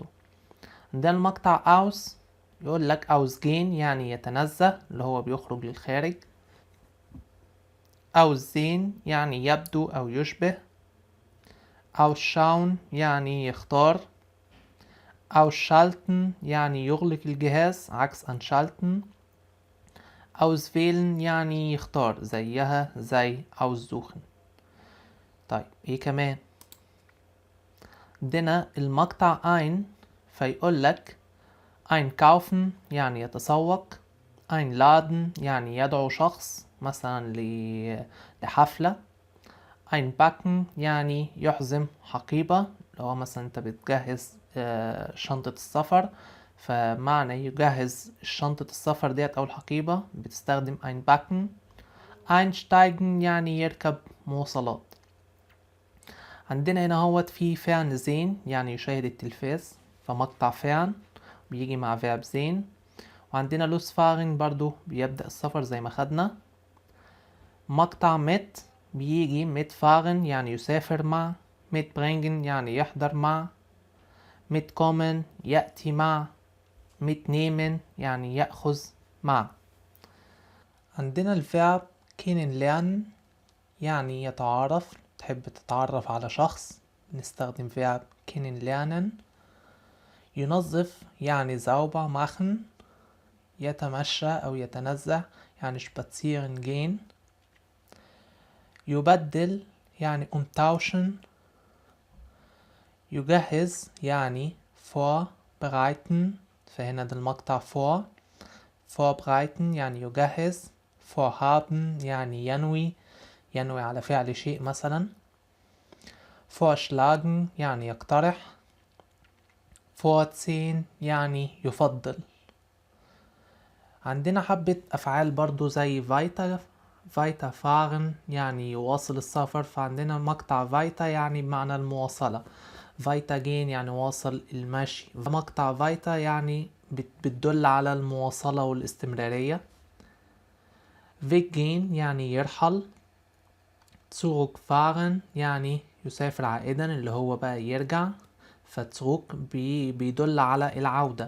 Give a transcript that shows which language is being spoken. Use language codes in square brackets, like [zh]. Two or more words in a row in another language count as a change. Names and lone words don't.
[ar] عندنا المقطع aus يقول لك ausgehen يعني يتنزه، اللي هو بيخرج للخارج. aussehen يعني يبدو او يشبه. ausschauen يعني يختار. ausschalten يعني يغلق الجهاز عكس anschalten. auswählen يعني يختار زيها زي aussuchen. طيب ايه كمان؟ عندنا المقطع ein، فيقول لك einkaufen يعني يتسوق، einladen يعني يدعو شخص مثلا لحفلة، einpacken يعني يحزم حقيبة، لو مثلا انت بتجهز شنطة السفر، فمعنى يجهز شنطة السفر ديت او الحقيبة بتستخدم einpacken. einsteigen يعني يركب مواصلات. عندنا هنا هوت في fernsehen يعني يشاهد التلفاز، فمقطع fern بيجي مع verb sehen. وعندنا losfahren برضو بيبدأ السفر زي ما خدنا. مقطع mit بيجي mitfahren يعني يسافر مع، mitbringen يعني يحضر مع، mitkommen يأتي مع، mitnehmen يعني يأخذ مع. عندنا الفعل kennenlernen يعني يتعارف، تحب تتعرف على شخص، نستخدم verb kennenlernen. ينظف يعني [de] sauber machen. [ar] يتمشى أو يتنزه يعني [de] spazieren gehen. [ar] يبدل يعني umtauschen. يجهز يعني vorbereiten. فهنا ده المقطع vorbereiten يعني يجهز. vorhaben يعني ينوي على فعل شيء مثلا. vorschlagen يعني يقترح. vorziehen يعني يفضل. عندنا حبة أفعال برضو زي [de] weiter fahren [ar] يعني يواصل السفر، فعندنا مقطع weiter يعني بمعنى المواصلة. [de] weiter gehen [ar] يعني واصل المشي. مقطع weiter يعني بتدل على المواصلة والاستمرارية. weggehen يعني يرحل. zurückfahren يعني يسافر عائدا اللي هو بقى يرجع، فتروك بيدل على العودة.